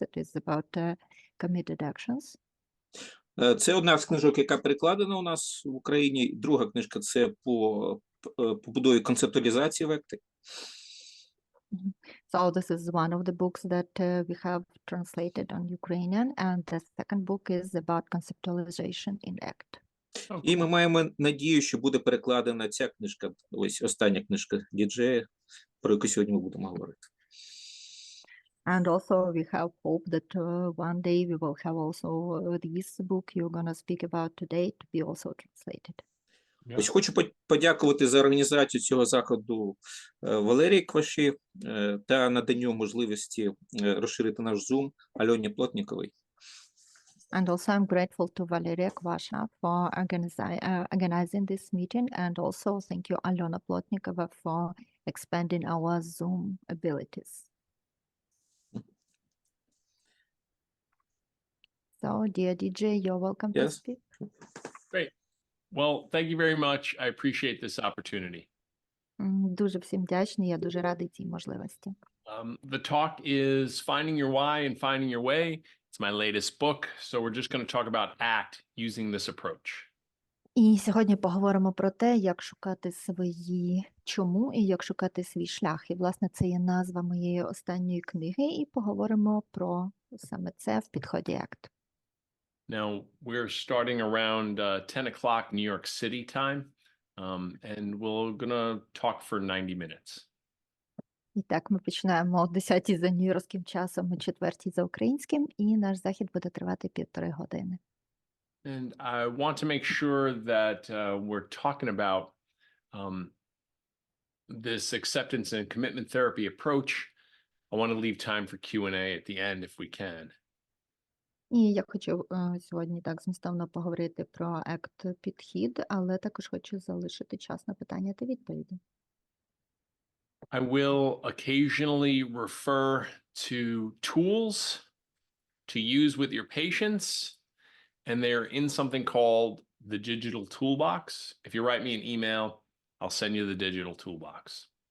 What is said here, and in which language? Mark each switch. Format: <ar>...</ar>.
<en>It is about committed actions.</en> <uk>Це одна з книжок, яка перекладена у нас в Україні. Друга книжка – це по побудові концептуалізації в АКТі.</uk> <en>So this is one of the books that we have translated on Ukrainian, and the second book is about conceptualization in ACT.</en> <uk>І ми маємо надію, що буде перекладена ця книжка, ось остання книжка діджея, про яку сьогодні ми будемо говорити.</uk> <en>And also we have hope that one day we will have also this book you're going to speak about today to be also translated.</en> <uk>Ось хочу подякувати за організацію цього заходу Валерії Кваші та наданню можливості розширити наш Zoom Альоні Плотніковій.</uk> <en>And also I'm grateful to Valeria Kvasha for organizing this meeting, and also thank you Alyona Plotnikova for expanding our Zoom abilities. So, dear DJ, you're welcome to speak. Great. Well, thank you very much. I appreciate this opportunity.</en> <uk>Дуже всім вдячний, я дуже радий цій можливості.</uk> <en>The talk is Finding Your Why and Finding Your Way. It's my latest book, so we're just going to talk about ACT using this approach.</en> <uk>І сьогодні поговоримо про те, як шукати свої чому і як шукати свій шлях. І, власне, це є назва моєї останньої книги, і поговоримо про саме це в підході ACT.</uk> <en>Now, we're starting around 10 o'clock New York City time, and we're going to talk for 90 minutes.</en> <uk>І так, ми починаємо о 10-й за нью-йоркським часом, о 4-й за українським, і наш захід буде тривати 1,5 години.</uk> <en>And I want to make sure that we're talking about this acceptance and commitment therapy approach. I want to leave time for Q&A at the end if we can.</en> <uk>І я хочу сьогодні так змістовно поговорити про ACT-підхід, але також хочу залишити час на питання та відповіді.</uk> <en>I will occasionally refer to tools to use with your patients, and they're in something called the digital toolbox. If you write me an email, I'll send you the digital toolbox.</en>